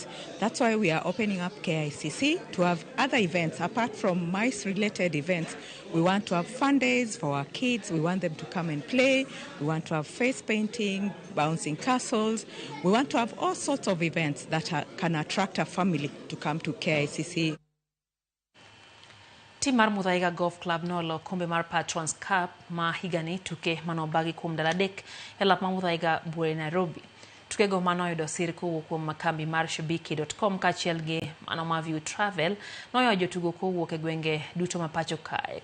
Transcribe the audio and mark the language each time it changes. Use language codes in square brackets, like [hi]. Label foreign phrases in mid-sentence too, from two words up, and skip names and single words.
[en] That's why we are opening up KICC to have other events. Apart from mice-related events, we want to have fun days for our kids. We want them to come and play. We want to have face painting, bouncing castles. We want to have all sorts of events that can attract a family to come to KICC. [luo] Tim mar Muthaiga Golf Club nolo kombe mar Patrons Cup ma higani tuke manobagi kuom dala adek e lap ma Muthaiga buore Nairobi. Tuke go manoyudo sir kowuok kuom makambi mar shabiki.com kaachiel gi mano ma View Travel noyo jotugo kowuok e gwenge duto ma pacho kae.